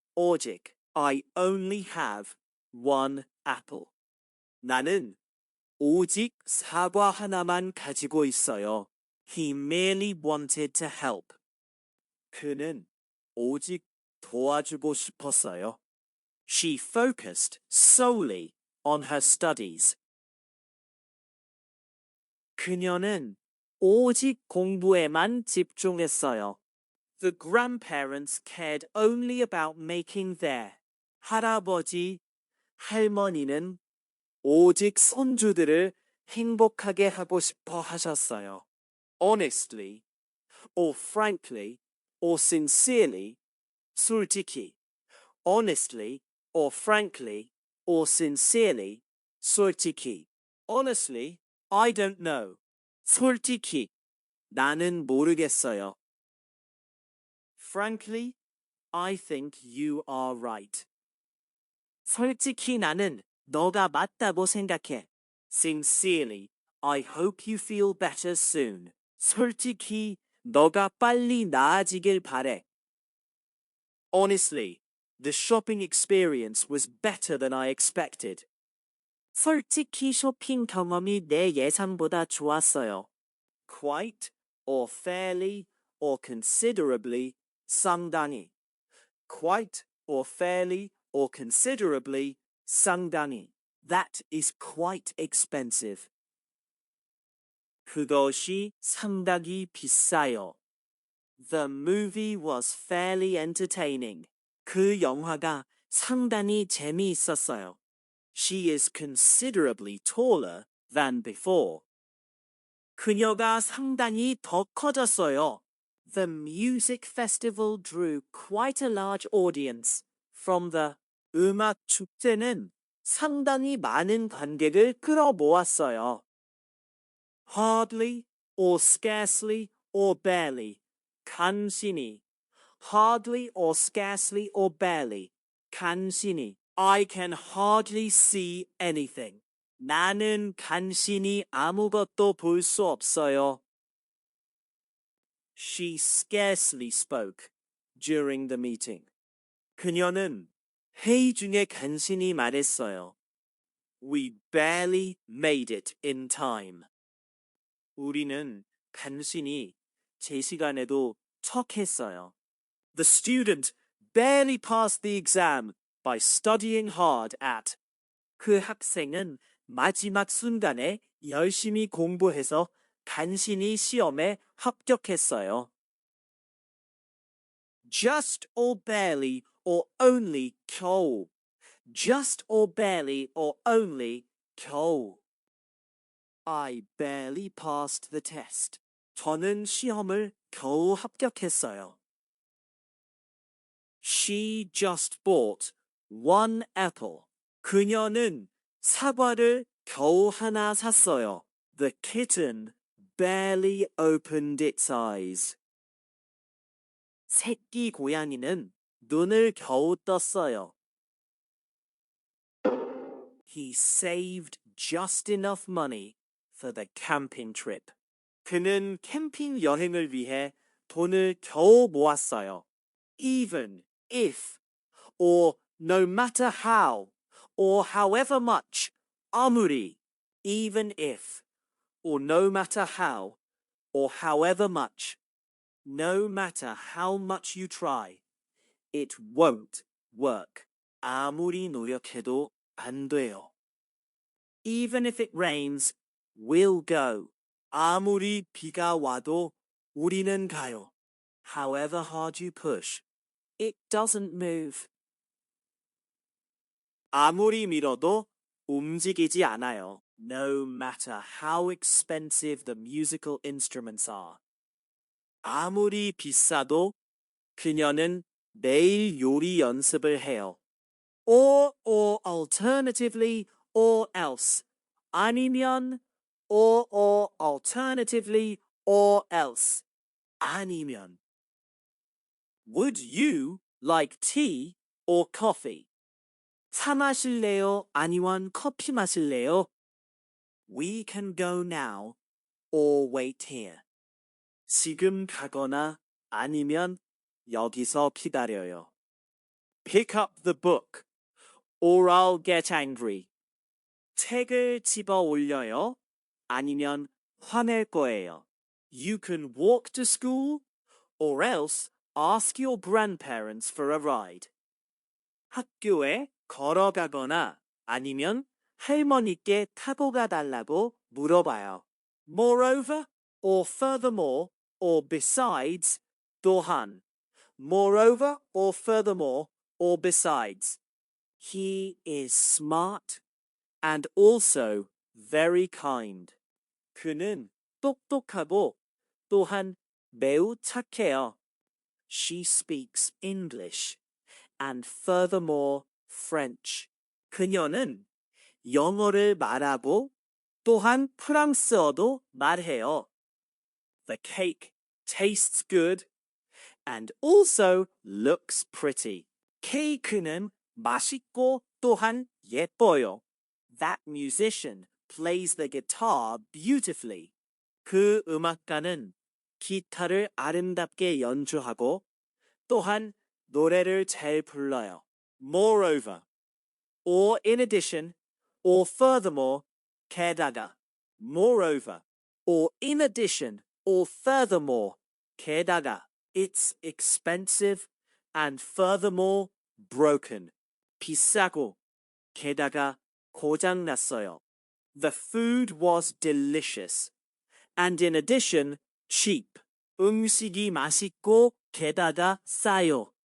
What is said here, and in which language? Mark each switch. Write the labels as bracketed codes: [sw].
[en] 오직. I only have one apple. [ko] 나는 오직 사과 하나만 가지고 있어요. [en] He merely wanted to help. [ko] 그는 오직 도와주고 싶었어요. [en] She focused solely on her studies. [ko] 그녀는 오직 공부에만 집중했어요. [en] The grandparents cared only about making their. [ko] 할아버지, 할머니는 오직 손주들을 행복하게 하고 싶어 하셨어요. [en] Honestly, or frankly, or sincerely, 솔직히. Honestly, or frankly, or sincerely, 솔직히. Honestly, I don't know. [ko] 솔직히, 나는 모르겠어요. [en] Frankly, I think you are right. [ko] 솔직히 나는 너가 맞다고 생각해. [en] Sincerely, I hope you feel better soon. [ko] 솔직히 너가 빨리 나아지길 바래. [en] Honestly, the shopping experience was better than I expected. [ko] 솔직히 쇼핑 경험이 내 예상보다 좋았어요. [en] Quite, or fairly, or considerably, 상당히. Quite, or fairly, or considerably, 상당히. That is quite expensive. [ko] 그것이 상당히 비싸요. [en] The movie was fairly entertaining. [ko] 그 영화가 상당히 재미있었어요. [en] She is considerably taller than before. [ko] 그녀가 상당히 더 커졌어요. [en] The music festival drew quite a large audience from the [ko] 음악 축제는 상당히 많은 관객을 끌어모았어요. [en] Hardly or scarcely or barely. [ko] 간신히. [en] Hardly or scarcely or barely. [ko] 간신히. [en] I can hardly see anything. [ko] 나는 간신히 아무것도 볼 수 없어요. [en] She scarcely spoke during the meeting. [ko] 그녀는 회의 중에 간신히 말했어요. [en] We barely made it in time. [ko] 우리는 간신히 제 시간에도 척했어요. [en] The student barely passed the exam by studying hard at. [ko] 그 학생은 마지막 순간에 열심히 공부해서 간신히 시험에 합격했어요. [en] Just or barely or only 겨우. Just or barely or only 겨우. I barely passed the test. [ko] 저는 시험을 겨우 합격했어요. [en] She just bought one apple. [ko] 그녀는 사과를 겨우 하나 샀어요. [en] The kitten barely opened its eyes. [ko] 새끼 고양이는 눈을 겨우 떴어요. [en] He saved just enough money for the camping trip. [ko] 그는 캠핑 여행을 위해 돈을 겨우 모았어요. [en] Even if, or no matter how, or however much, 아무리, even if, or no matter how, or however much, no matter how much you try, it won't work. [ko] 아무리 노력해도 안 돼요. [en] Even if it rains, we'll go. [ko] 아무리 비가 와도 우리는 가요. [en] However hard you push, it doesn't move. [ko] 아무리 밀어도 움직이지 않아요. [en] No matter how expensive the musical instruments are. [ko] 아무리 비싸도 그녀는 매일 요리 연습을 해요. [en] Or alternatively, or else. 아니면, or alternatively, or else. [ko] 아니면. [en] Would you like tea or coffee? [ko] 차 마실래요? 아니면 커피 마실래요? [en] We can go now or wait here. [ko] 지금 가거나 아니면 여기서 기다려요. [en] Pick up the book or I'll get angry. [ko] 책을 집어 올려요? 아니면 화낼 거예요. [en] You can walk to school or else ask your grandparents for a ride. [ko] 학교에 걸어가거나 아니면 할머니께 타고 가달라고 물어봐요. [en] Moreover, or furthermore, or besides, 또한. Moreover, or furthermore, or besides. He is smart and also very kind. [ko] 그는 똑똑하고 또한 매우 착해요. [en] She speaks English and furthermore French. [ko] 그녀는 영어를 말하고 또한 프랑스어도 말해요. [en] The cake tastes good and also looks pretty. [ko] 케이크는 맛있고 또한 예뻐요. [en] That musician plays the guitar beautifully. [ko] 그 음악가는 기타를 아름답게 연주하고 또한 노래를 잘 불러요. [en] Moreover, or in addition, or furthermore, 게다가. Moreover, or in addition, or furthermore, 게다가. It's expensive and furthermore broken. [ko] 비싸고 게다가 고장났어요. [en] The food was delicious and in addition cheap. [ko] 음식이 맛있고 게다가 싸요.